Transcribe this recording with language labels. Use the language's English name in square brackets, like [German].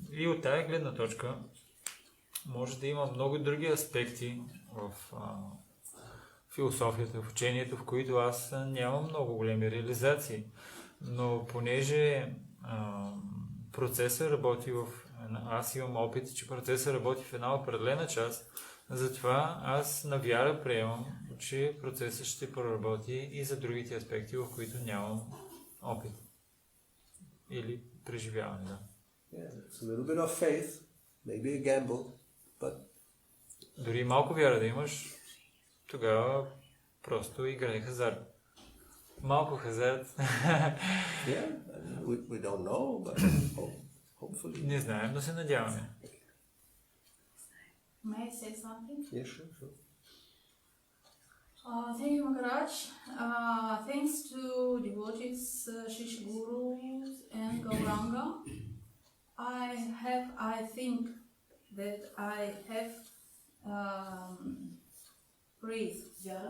[Bulgarian] И от тази гледна точка може да има много други аспекти в философията, в учението, в които аз нямам много големи реализации. Но понеже процесът работи аз имам опит, че процесът работи в една определена част, затова аз на вяра приемам, че процесът ще проработи и за другите аспекти, в които нямам опит. Или преживяване, да. [English] It's a little bit of faith, maybe a gamble, but... [Bulgarian] Дори малко вяра да имаш, тогава просто играй хазарт. Малко хазарт. [English] Yeah, we don't know, but hopefully. [Bulgarian] Не знаем, но се надяваме. [English] May I say something? Yeah, sure. Thank you, Maharaj. Thanks to devotees, Shish Gurus and Gauranga, I think that I have faith.